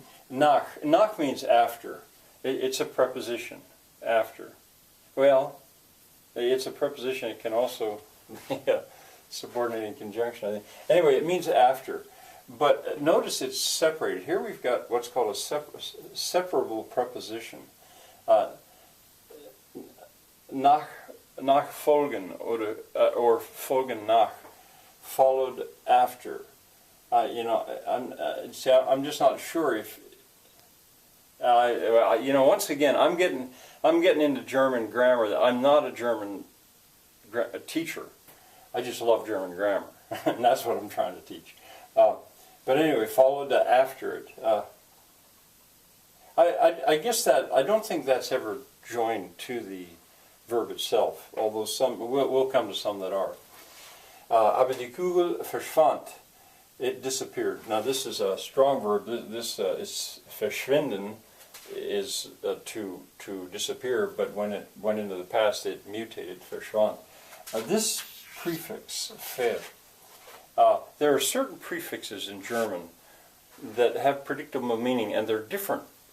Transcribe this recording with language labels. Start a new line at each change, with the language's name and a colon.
English: Nach means after. It's a preposition, after. Well, it's a preposition. It can also be a subordinating conjunction, I think. Anyway, it means after. But notice it's separated. Here we've got what's called a separable preposition. Nach folgen, or folgen nach, followed after. I'm just not sure if. Once again, I'm getting into German grammar. I'm not a German teacher. I just love German grammar, and that's what I'm trying to teach. But anyway, followed after it. I guess that I don't think that's ever joined to the verb itself. Although some we'll come to some that are.
German: Aber die Kugel verschwand.
English: It disappeared. Now this is a strong verb. This is verschwinden, is to disappear. But when it went into the past, it mutated. Verschwand. This prefix ver. There are certain prefixes in German that have predictable meaning, and they're different.